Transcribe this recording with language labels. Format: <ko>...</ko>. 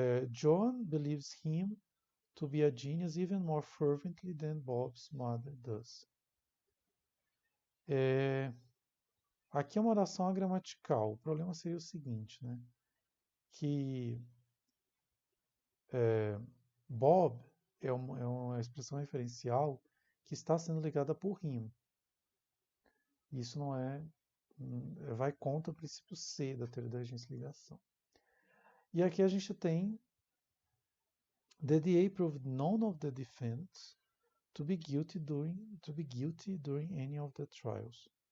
<en>John believes him to be a genius even more fervently than Bob's mother does.</en> <pt>Aqui é uma oração gramatical. O problema seria o seguinte, né? Que Bob é uma expressão referencial que está sendo ligada por him. Isso não vai contra o princípio C da teoria da agência de ligação. E aqui a gente tem</pt> <en>the DA proved none of the defendants to be guilty during any of the trials.</en>